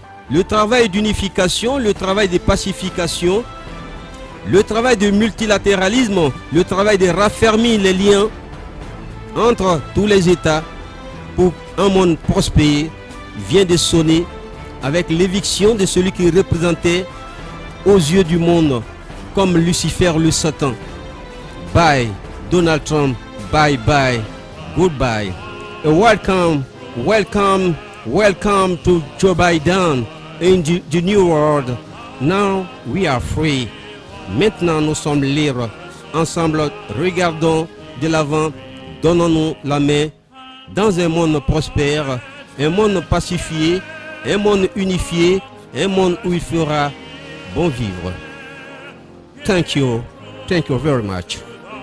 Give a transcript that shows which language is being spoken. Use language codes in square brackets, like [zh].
[fr] Le travail d'unification, le travail de pacification, le travail de multilatéralisme, le travail de raffermir les liens entre tous les États pour un monde prospère vient de sonner avec l'éviction de celui qui représentait aux yeux du monde comme Lucifer le Satan. [en] Bye Donald Trump, bye bye, goodbye. Welcome, welcome, welcome to Joe Biden in the new world. Now we are free. [fr] Maintenant nous sommes libres. Ensemble, regardons de l'avant, donnons-nous la main dans un monde prospère, un monde pacifié, un monde unifié, un monde où il fera bon vivre. [en] Thank you very much.